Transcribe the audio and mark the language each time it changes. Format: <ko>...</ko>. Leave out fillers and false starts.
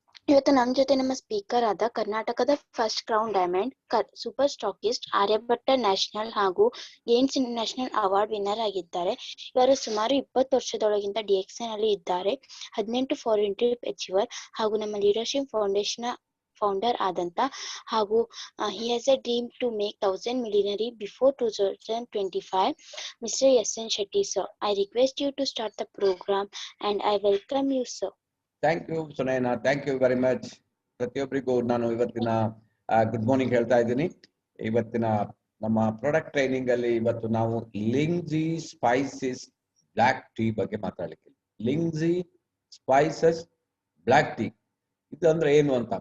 <kn>ಇವತ್ತು ನಮ್ಮ ಜೊತೆ ನಮ್ಮ ಸ್ಪೀಕರ್ ಆದ ಕರ್ನಾಟಕದ first crown diamond super stockist Aryabhata national ಹಾಗೂ ಗೇನ್ಸ್ ಇಂಟರ್ನ್ಯಾಷನಲ್ ಅವಾರ್ಡ್ ವಿನ್ನರ್ ಆಗಿದ್ದಾರೆ. ಇವರು ಸುಮಾರು 20 ವರ್ಷದೊಳಗಿಂದ DXN ನಲ್ಲಿ ಇದ್ದಾರೆ. 18 ಫಾರಿನ್ ಟ್ರಿಪ್ ಅಚೀವರ್ ಹಾಗೂ ನಮ್ಮ ಲೀಡರ್ಶಿಪ್ ಫೌಂಡೇಶನ್ ಫೌಂಡರ್ ಆದಂತ ಹಾಗೂ</kn> <en>he has a dream to make 1000 millionaire before 2025. Mr. SN Shetty sir, I request you to start the program and I welcome you sir. Thank you Sunaina, thank you very much.</en> <kn>ಪ್ರತಿಯೊಬ್ಬರಿಗೂ ನಾನು ಇವತ್ತಿನ good morning ಹೇಳ್ತಾ ಇದ್ದೀನಿ. ಇವತ್ತಿನ ನಮ್ಮ product training ಅಲ್ಲಿ ಇವತ್ತು ನಾವು ಲಿಂಗ್ಜಿ ಸ್ಪೈಸಸ್ ಬ್ಲಾಕ್ ಟೀ ಬಗ್ಗೆ ಮಾತಾಡಲಿಕ್ಕೆ. ಲಿಂಗ್ಜಿ ಸ್ಪೈಸಸ್ ಬ್ಲಾಕ್ ಟೀ ಇದು ಅಂದ್ರೆ ಏನು ಅಂತ.</kn>